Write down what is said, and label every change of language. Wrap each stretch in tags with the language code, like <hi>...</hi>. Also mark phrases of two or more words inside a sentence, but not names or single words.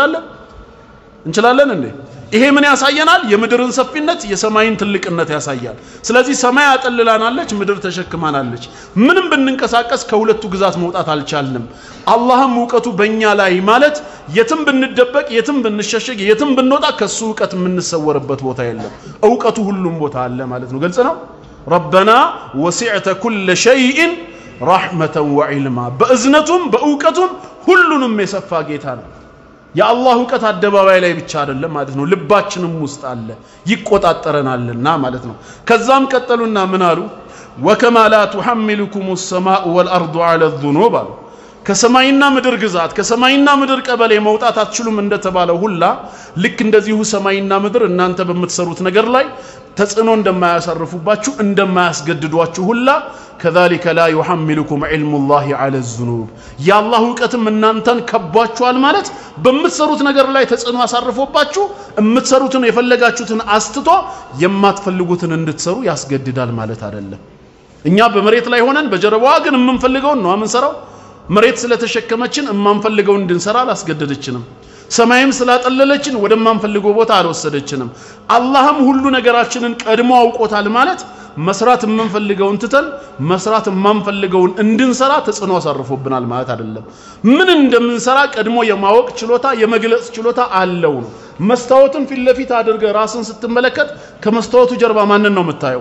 <am>እንችላለን እንዴ ይሄ ምን ያሳየናል የምድርን ሰፊነት የሰማይን ትልቅነት ያሳያል ስለዚህ ሰማይ አጠልላናለች ምድር ተሸክማናለች ምንም ብንንቀሳቀስ ከሁለቱ ግዛት መውጣት አልቻልንም አላህም ዕውቀቱ በእኛ ላይ ማለት የትም ብንደበቅ የትም ብንሸሸግ የትም ብንወጣ ከሱ ዕውቀት የምንሰወርበት ቦታ የለም ዕውቀቱ ሁሉም ቦታ አለ ማለት ነው ግልጽ ነው ربنا</am> <ar>وسعت كل شيء رحمة وعلما بأذنتهم بأوقتهم</ar> <am>ሁሉንም የሰፋ ጌታ ነው የአላህ ዕውቀት አደባባይ ላይ ብቻ አይደለም ማለት ነው ልባችንም ውስጥ አለ ይቆጣጠረናልና ማለት ነው ከዛም ቀጠሉና ምን አሉ</am> <ar>وكما لا تحملكم السماء والارض على الذنوب</ar> <am>ከሰማይና ምድር ግዛት ከሰማይና ምድር ቀበሌ መውጣት አትችሉም እንደተባለው ሁላ ልክ እንደዚሁ ሰማይና ምድር እናንተ በመትሰሩት ነገር ላይ ተጽኖ እንደማያሳርፉባችሁ እንደማያስገድዷችሁ ሁላ</am> <ar>كذلك لا يحملكم علم الله على الذنوب يا الله</ar> <am>ዕውቀትም እናንተን ከቧችኋል ማለት በመትሰሩት ነገር ላይ ተጽኖ አሳርፎባችሁ እምትሰሩትን የፈለጋችሁትን አስተቶ የማትፈልጉትን እንድትሰሩ ያስገድዳል ማለት አይደለም እኛ በመሬት ላይ ሆነን በጀርባዋ ግን የምንፈልገው ነው አምንሰራው መሬት ስለተሸከመችን እማንፈልገው እንድንሰራ አላስገደደችንም ሰማይም ስላጠለለችን ወደማንፈልገው ቦታ አልወሰደችንም አላህም ሁሉ ነገራችንን ቀድሞ አውቆታል ማለት መስራት የምንፈልገውን ትተን መስራት የማንፈልገውን እንድንሰራ ተጽኖ አሳርፎብናል ማለት አይደለም ምን እንደምንሰራ ቀድሞ የማወቅ ችሎታ የመግለጽ ችሎታ አለው ነው መስታወትን ፊት ለፊት አድርገህ ራስን ስትመለከት ከመስታወቱ ጀርባ ማንን ነው የምታየው?</am>